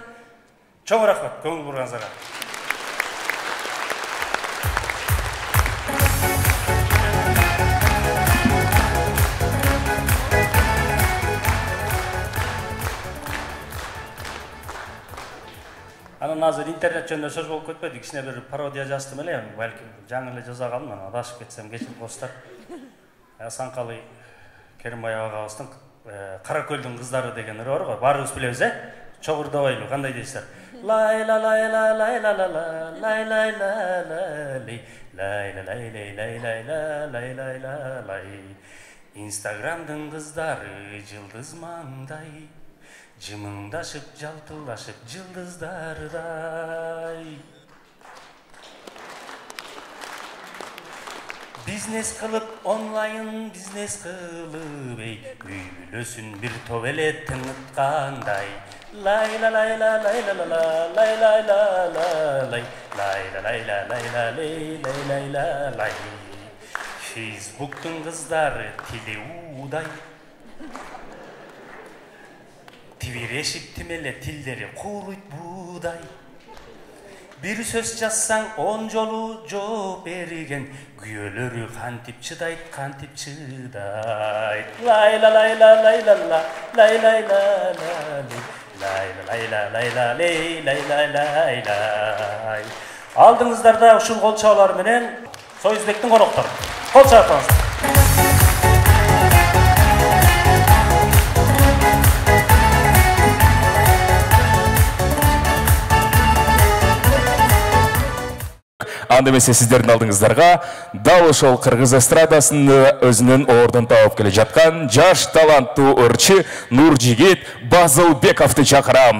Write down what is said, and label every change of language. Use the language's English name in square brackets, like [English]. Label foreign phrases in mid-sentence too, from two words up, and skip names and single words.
[Kyrgyz] Чоң рахмат көңүл бурганыңыздарга. Анан азыр интернет жөнүндө сөз болуп кетпеди. Кичине бир пародия жаздым эле, балким жаңы эле жаза калдым, анан адашып кетсем кечирип коюңуздар. Асанкалы Керимбаев агабыздын Кара көлдүн кыздары деген ыры бар го, баарыбыз билебиз, чогурдобойлу, кандай дейсиздер? Лай ла лай ла лай ла ла лай лай ла лай лай ла лай лай лай лай лай лай ла лай. Инстаграмдын кыздары жылдыз маңдай, жымыңдашып жалтылдашып жылдыздардай. Бизнес кылып онлайн бизнес кылып үй бүлөсүн бир топ эле тыңыткандай. Лай ла лай ла лай ла ла лай лай ла лай лай ла лай ла лай ла лай лай ла лай. Фейсбуктун кыздары тили уудай, тибирешип тимеле тилдери кууруйт буудай. Bir söz жазсаң 10 жолу жооп берген, күйөлөрү кантип чыдайт, кантип чыдайт. Лай ла лай ла лай ла ла лай лай ла лай лай ла лай ла лай лай лай лай. Алдыңыздарда ушул кол чабуулар менен Союзбектин коноктору. Кол чабыңыздар. Анда эмесе сиздердин алдыңыздарга дал ошол кыргыз эстрадасында өзүнүн ордун таап келе жаткан жаш таланттуу ырчы Нуржигит Базылбековду чакырам.